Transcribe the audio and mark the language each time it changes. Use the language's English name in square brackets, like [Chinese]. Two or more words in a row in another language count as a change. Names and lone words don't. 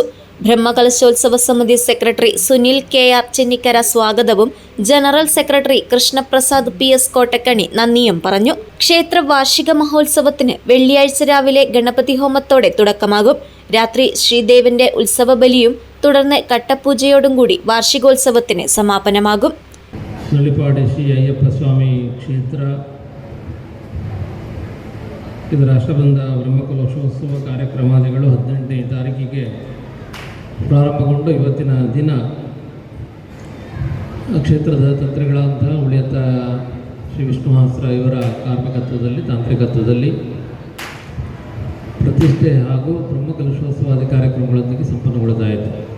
[Malayalam] ബ്രഹ്മകലശോത്സവ സമിതി സെക്രട്ടറി സുനിൽ KR ചെന്നിക്കര സ്വാഗതവും ജനറൽ സെക്രട്ടറി കൃഷ്ണപ്രസാദ് PS കോട്ടക്കണി നന്ദിയും പറഞ്ഞു. ക്ഷേത്ര വാർഷിക മഹോത്സവത്തിന് വെള്ളിയാഴ്ച രാവിലെ ഗണപതി ഹോമത്തോടെ തുടക്കമാകും. രാത്രി ശ്രീദേവന്റെ ഉത്സവ ബലിയും തുടർന്ന് കട്ടപ്പൂജയോടും കൂടി വാർഷികോത്സവത്തിന് സമാപനമാകും. [Kannada] ನುಳ್ಳಿಪಾಡಿ ಶ್ರೀ ಅಯ್ಯಪ್ಪಸ್ವಾಮಿ ಕ್ಷೇತ್ರ ಇದರ ಅಷ್ಟಬಂಧ ಬ್ರಹ್ಮಕಲಶೋತ್ಸವ ಕಾರ್ಯಕ್ರಮಾದಿಗಳು 18ನೇ ತಾರೀಕಿಗೆ ಪ್ರಾರಂಭಗೊಂಡು ಇವತ್ತಿನ ದಿನ ಕ್ಷೇತ್ರದ ತಂತ್ರಿಗಳಂತಹ ಉಳಿಯತ್ತ ಶ್ರೀ ವಿಷ್ಣುಹಾಸ್ರ ಇವರ ಕಾರ್ಮಿಕತ್ವದಲ್ಲಿ, ತಾಂತ್ರಿಕತ್ವದಲ್ಲಿ ಪ್ರತಿಷ್ಠೆ ಹಾಗೂ ಬ್ರಹ್ಮಕಲಶೋತ್ಸವಾದಿ ಕಾರ್ಯಕ್ರಮಗಳೊಂದಿಗೆ ಸಂಪನ್ನಗೊಳ್ಳದಾಯಿತು.